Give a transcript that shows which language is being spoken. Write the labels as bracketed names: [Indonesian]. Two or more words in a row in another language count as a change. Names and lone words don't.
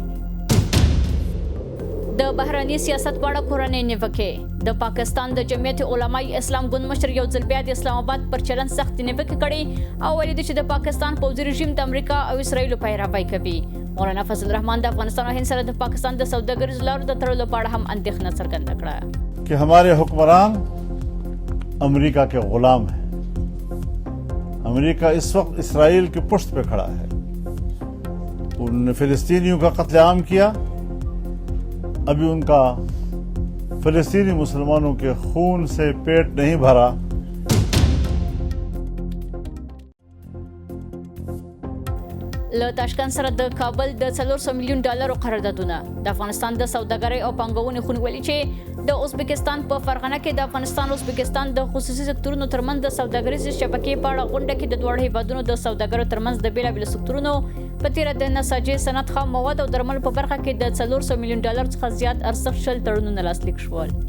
[Pashto] د بهراني سیاست په اړه کورنۍ نیوکه د پاکستان د جمعیت علماء اسلام ګوند مشر یو ځل بیا د اسلام آباد پر چلن سخت نیوکه کړي او ویلي چې د پاکستان پوځي رژیم د امریکا او اسرایل پیروي کوي مولانا فضل الرحمن د افغانستان او هند سره د پاکستان د سوداګریزو لارو د تړلو په اړه هم اندېښنه څرګنده کړه [Urdu] کہ ہمارے حکمران امریکہ کے غلام ہیں. امریکہ اس وقت اسرائیل کی پشت پہ کھڑا ہے. انہوں نے فلسطینیوں کا قتل عام کیا، ابھی ان کا فلسطینی مسلمانوں کے خون سے پیٹ نہیں بھرا. [Pashto] له تاشکند سره د کابل د 400 میلیون ډالرو قراردادونه د افغانستان د سوداګرۍ او پانګونې خونولي چې د ازبکستان په فرغانه کې د افغانستان او ازبکستان د خصوصي سکتورونو ترمنځ د سوداګریزې شبکې په اړه غونډه کې د دواړو هیوادونو د سوداګرو ترمنځ د بیلابیلو سکتورونو په تیره د نساجي صنعت خام مواد او درملو په برخه کې د 400 میلیون ډالر څخه زیات ارزښت شل تړونونه لاسلیک شول.